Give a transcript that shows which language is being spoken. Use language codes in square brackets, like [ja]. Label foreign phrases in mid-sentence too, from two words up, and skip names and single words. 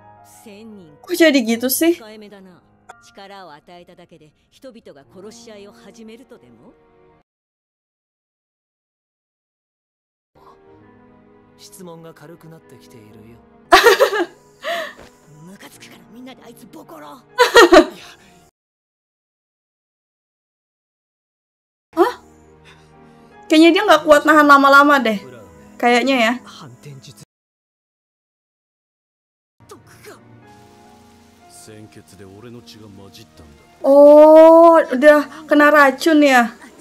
[id] Kok jadi gitu sih? [ja] 力を与えただけで人々が殺し合いを始めるとでも？質問が軽くなってきているよ。ムカつくからみんなであいつボコろう。 Hah? [id] Kayaknya dia nggak kuat nahan lama-lama deh. Kayaknya ya. Oh, udah kena racun ya.